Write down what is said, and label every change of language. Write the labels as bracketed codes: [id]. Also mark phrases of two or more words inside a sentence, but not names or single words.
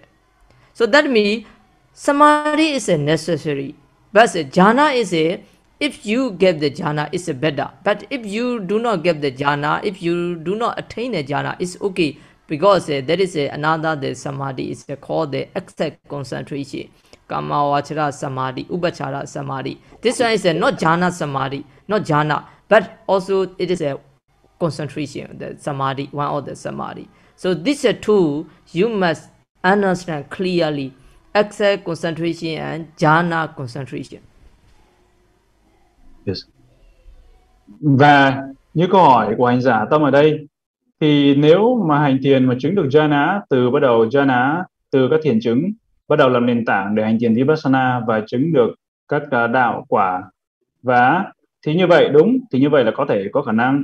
[en] So that means samadhi is a necessary, but jhana is a, if you get the jhana, it's a better. But if you do not get the jhana, if you do not attain the jhana, it's okay, because there is another the samadhi is called the exact concentration. [pi] Kama vachara samadhi, upachara samadhi. [en] This one is not [pi] jhana samadhi, [en] not jhana, but also it is a concentration, the samadhi, one of the samadhi. So these two you must understand clearly: exact concentration and jhana concentration. Yes. [vi] Và như câu hỏi của hành giả Tâm ở đây, thì nếu mà hành thiền mà chứng được jhana, từ các thiền chứng bắt đầu làm nền tảng để hành thiền vipassana và chứng được các đạo quả, và thì như vậy thì như vậy là có thể có khả năng.